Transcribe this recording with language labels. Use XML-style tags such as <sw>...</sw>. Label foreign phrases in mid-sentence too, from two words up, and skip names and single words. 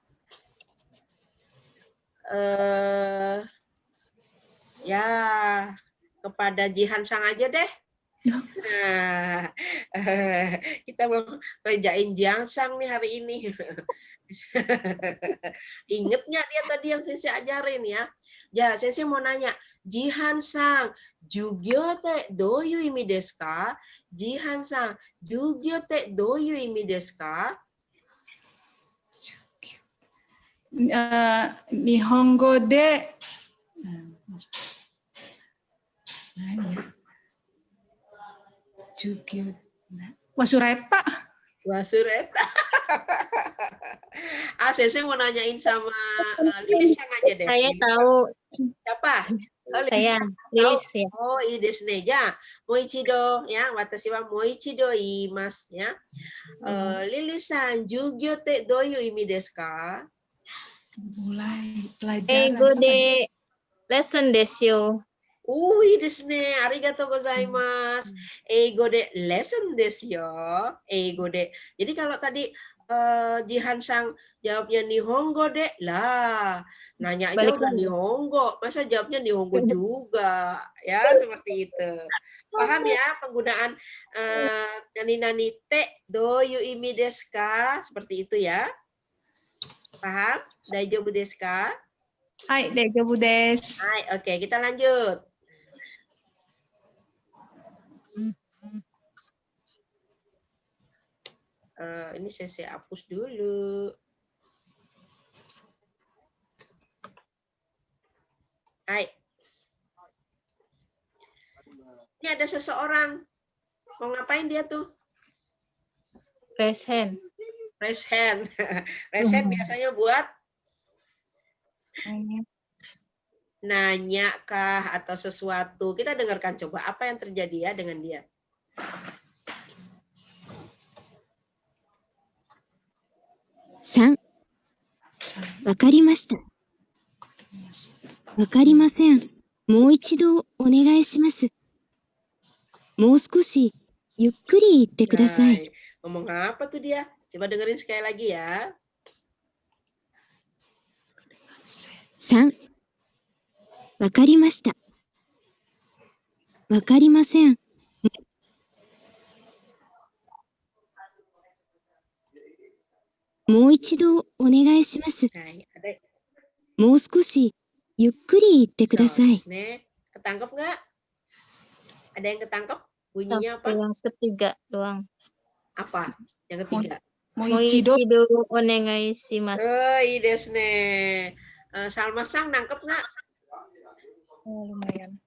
<id>Ya, kepada Jihan Sang aja deh. Nah, kita mau kerjain Jihan Sang nih hari ini. Ingat nggak dia tadi yang Sensei ajarin ya? Ya, Sensei mau nanya, Jihan Sang,</id> <ja>授業ってどういう意味ですか? Jihan Sang、授業ってどういう意味ですか? 日本語で授業忘れた.</ja> <id>Sensei mau nanyain sama Lilis Sang aja deh. Saya tahu. Siapa? Saya Lilis ya.</id> <ja>あ、いいですね。じゃ、もう一度や。私はもう一度言いますや. Lilis Sang, 授業ってどういう意味ですか?</ja> <id>Mulai pelajaran.</id> <ja>英語でlessonですよ. いいですね. ありがとうございます。英語でlessonですよ. 英語で.</ja> <id>Jadi kalau tadi Jihan Sang jawabnya</id> <ja>日本語で</ja> <id>lah, nanya aja udah Nihongo, masa jawabnya Nihongo juga, ya seperti itu. Paham ya penggunaan</id> <ja>何ってどういう意味ですか,</ja> <id>seperti itu ya. Paham?</id> <ja>大丈夫ですか? はい、大丈夫です.</ja> <id>Hai, oke, kita lanjut. Ini Sensei hapus dulu. Hai. Ini ada seseorang. Mau ngapain dia tuh?</id> <en>Raise hand. raise hand. Raise hand</en> <id>biasanya buat nanya kah atau sesuatu. Kita dengarkan coba apa yang terjadi ya dengan dia. San.</id> <ja>わかりました。わかりません。もう一度お願いします。もう少しゆっくり言ってください。</ja> <id>Hai. Ngomong apa tuh dia? Coba dengerin sekali lagi ya. 3.</id> <ja>わかりました。わかりません。もう一度お願いします。</ja> <id>Hai, ada</id> <ja>もう少しゆっくり言ってください。</ja> <id>nih. Ketangkep nggak? Ada yang ketangkep? Bunyinya apa? Sampai yang ketiga doang. Apa? Yang ketiga.</id> <ja>もう一度お願いします. あ、いやですね.</ja> <id>Salma Sang nangkep nggak? lumayan.</id>